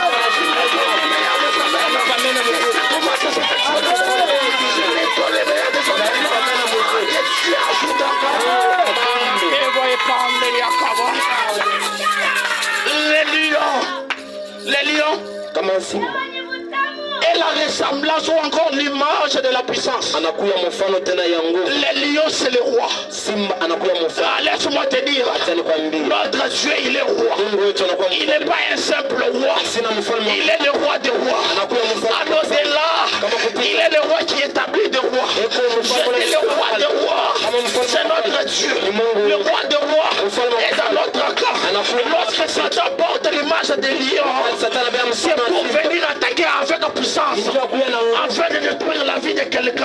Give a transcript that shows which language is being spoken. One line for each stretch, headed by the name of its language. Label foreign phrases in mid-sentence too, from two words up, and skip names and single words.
French: Comment ça se fait? Les lions
Swahili: kama simba.
French: et la ressemblance ou encore l'image de la puissance.
Swahili: Anakuya mfano tena ya nguvu.
French: Les lions c'est le roi.
Swahili: Simba anakuya mfano.
French: Laisse-moi te dire, notre Dieu il est roi. Il n'est pas un simple roi. Il est le roi des rois. Alors c'est là, il est le roi qui établit des rois. C'est le roi des rois. C'est notre Dieu. Le roi des rois est dans notre camp. Lorsque Satan porte l'image des lions, c'est pour venir attaquer avec la puissance, afin de détruire la vie de quelqu'un.